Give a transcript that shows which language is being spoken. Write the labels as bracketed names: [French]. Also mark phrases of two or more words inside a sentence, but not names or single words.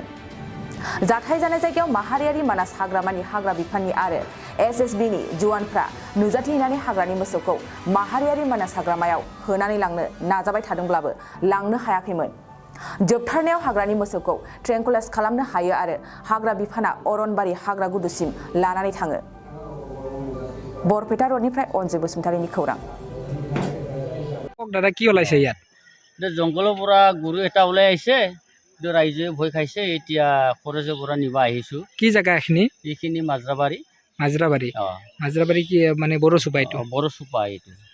[Bodo] जाथाय जानाय जायगायाव माहारियारि मानास हाग्रामानि हाग्रा बिफाननि आरो एसएसबिनि जवानफ्रा नुजाथिहैनानै हाग्रानि मोसौखौ माहारियारि मानास हाग्रामायाव होनानै लांनो नाजाबाय थादोंब्लाबो लांनो हायाखैमोन। जोबथारनायाव हाग्रानि मोसौखौ ट्रेंकुलाइज खालामनो हायो आरो हाग्रा बिफाना अरनबारि हाग्रा गुदुसिम लानानै थाङो। बरपेटा रोडनिफ्राय अनजय बसुमतारीनि खौरां। [Assamese] দাদা কি ওলাইছে ইয়াত? জংঘলৰ পৰা গৰু এটা ওলাই আহিছে, ৰাইজে ভয় খাইছে। এতিয়া খৰচৰ পৰা নিব আহিছো। কি জায়গা এখিনি? এইখিনি মাজৰাবাৰী। মাজৰাবাৰী। মাজৰাবাৰী কি মানে বড়ো চুপা এইটো? বড়ো চুপা এইটো।